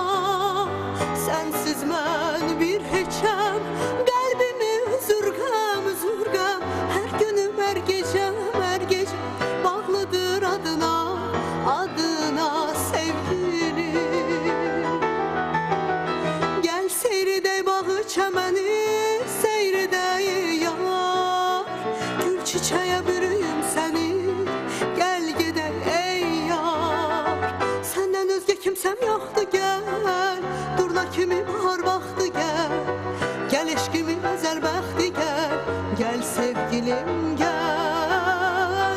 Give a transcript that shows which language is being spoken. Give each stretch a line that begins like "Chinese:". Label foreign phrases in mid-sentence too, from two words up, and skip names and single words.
Azerbaijani: Sənsiz mən bir heçəm, qəlbimi üzürgəm, üzürgəm. Hər günüm, hər gecəm bağlıdır adına, adına sevgilim. Gəl seyredək bağı çəməni,
Turkish: çiçeğe bürüyüm seni, gel gidelim ey yar. Senden özge kimsem yoktu, gel durna kimi bahar vakti, gel gel eşkimin ezel bəxti, gel gel sevgilim gel.